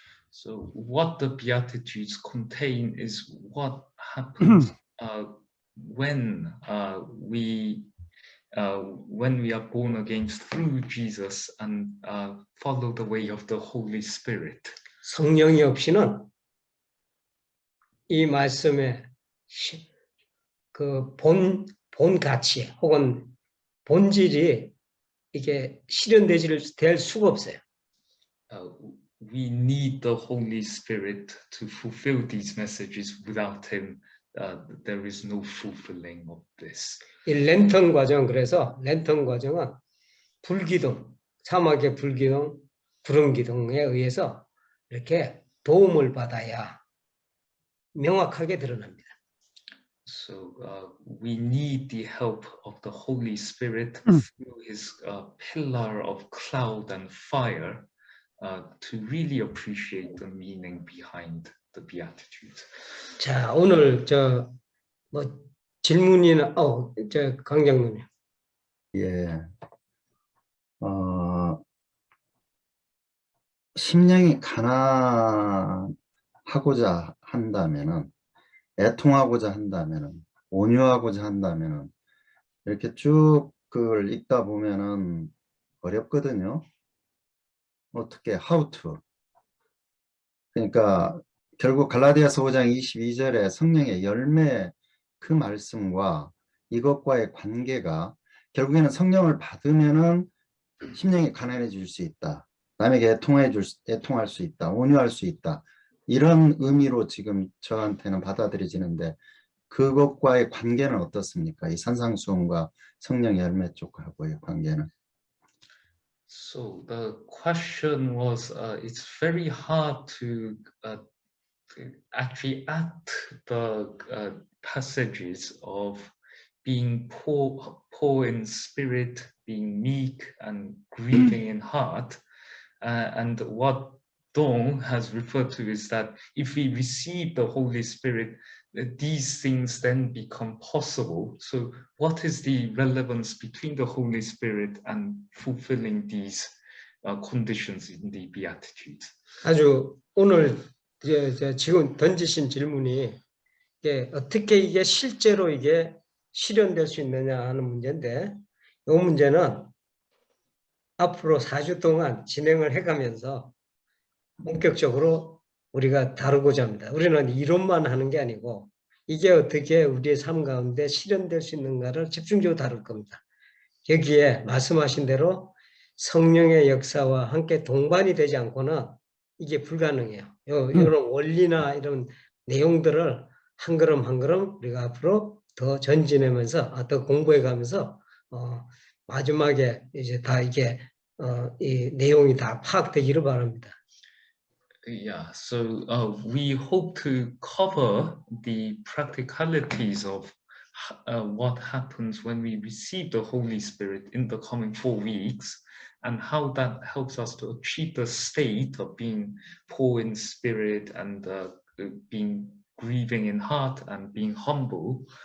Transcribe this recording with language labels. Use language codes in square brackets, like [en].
[en] So what the Beatitudes contain is what happens when we are born again through Jesus and follow the way of the Holy Spirit. [ko] 성령이 없이는 이 말씀의 그 본 가치 혹은 본질이 이게 될 수가 없어요. [en] We need the Holy Spirit to fulfill these messages. Without him, there is no fulfilling of this. [ko] 이 랜턴 과정 그래서 랜턴 과정은 불기둥, 사막의 불기둥, 구름기둥에 의해서 이렇게 도움을 받아야 명확하게 드러납니다. [en] So we need the help of the Holy Spirit through his pillar of cloud and fire to really appreciate the meaning behind the Beatitudes. [ko] 자, 오늘 질문이나 강장로님. 예. 심령이 가난하고자 한다면은, 애통하고자 한다면은, 온유하고자 한다면은, 이렇게 쭉 그걸 읽다 보면은 어렵거든요. 어떻게, [en] how to. [ko] 그러니까 결국 갈라디아서 5장 22절에 성령의 열매 그 말씀과 이것과의 관계가 결국에는 성령을 받으면은 심령이 가난해질 수 있다. 남에게 애통할 수 있다. 온유할 수 있다. 이런 의미로 지금 저한테는 받아들여지는데 그것과의 관계는 어떻습니까? 이 산상수훈과 성령 열매 쪽하고의 관계는. [en] So the question was, it's very hard to actually add the passages of being poor in spirit, being meek and grieving in heart. And what Dong has referred to is that if we receive the Holy Spirit, these things then become possible. So what is the relevance between the Holy Spirit and fulfilling these conditions in the Beatitudes? [ko] 아주 오늘 지금 던지신 질문이 어떻게 이게 실제로 이게 실현될 수 있느냐 하는 문제인데 이 문제는 앞으로 4주 동안 진행을 해가면서 본격적으로 우리가 다루고자 합니다. 우리는 이론만 하는 게 아니고 이게 어떻게 우리의 삶 가운데 실현될 수 있는가를 집중적으로 다룰 겁니다. 여기에 말씀하신 대로 성령의 역사와 함께 동반이 되지 않고는 이게 불가능해요. 이런 원리나 이런 내용들을 한 걸음 한 걸음 우리가 앞으로 더 전진하면서 더 공부해가면서 마지막에 이제 다 이게 이 내용이 다 파악되기를 바랍니다. [en] Yeah, so we hope to cover the practicalities of what happens when we receive the Holy Spirit in the coming 4 weeks, and how that helps us to achieve the state of being poor in spirit and being grieving in heart and being humble.